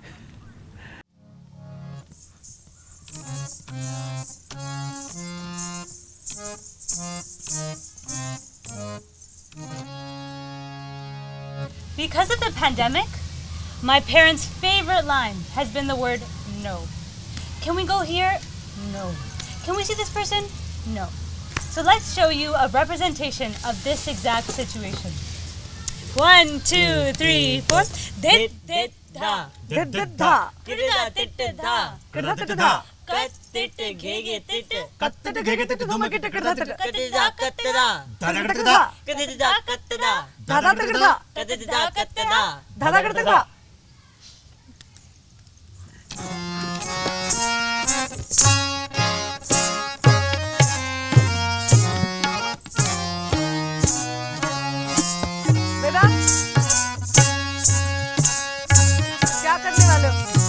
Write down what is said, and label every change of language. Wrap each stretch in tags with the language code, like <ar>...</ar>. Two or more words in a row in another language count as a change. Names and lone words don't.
<en>Because of the pandemic, my parents' favorite line has been the word no. Can we go here? No. Can we see this person? No. So let's show you a representation of this exact situation. 1, 2, 3, 4. Dit dit da. Dit dit da. Kidda tit da. Kidda tit da. Kat tit gege tit. Kattit gege tit duma kit kidda tit. Katida katida. Dada kidda da. Katida katida. Dada kidda da. Katida katida. Dada kidda da.</en> <hi>बेटा क्या करने वाले हो?</hi>